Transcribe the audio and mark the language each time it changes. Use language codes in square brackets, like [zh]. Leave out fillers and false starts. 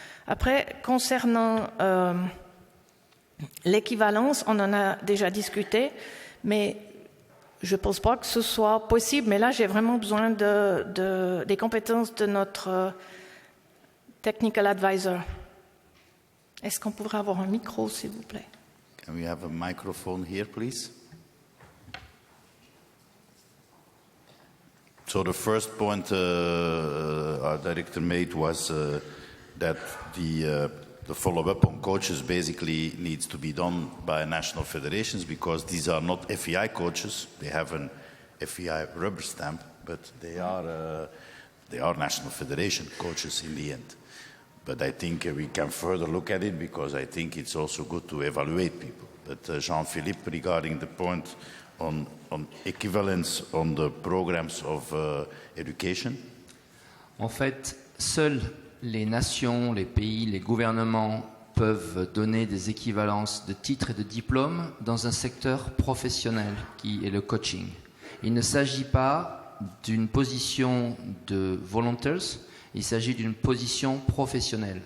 [fr] Après, concernant l'équivalence, on en a déjà discuté, mais je ne pense pas que ce soit possible. Mais là, j'ai vraiment besoin des compétences de notre [en] technical advisor. [fr] Est-ce qu'on pourrait avoir un micro, s'il vous plaît? [en] Can we have a microphone here, please? So the first point our director made was that the follow-up on coaches basically needs to be done by national federations because these are not FEI coaches. They have an FEI rubber stamp, but they are national federation coaches in the end. But I think we can further look at it because I think it's also good to evaluate people. But Jean-Philippe, regarding the point on equivalence on the programs of education. [fr] En fait, seuls les nations, les pays, les gouvernements peuvent donner des équivalences de titres et de diplômes dans un secteur professionnel qui est le coaching. Il ne s'agit pas d'une position de volunteers, il s'agit d'une position professionnelle.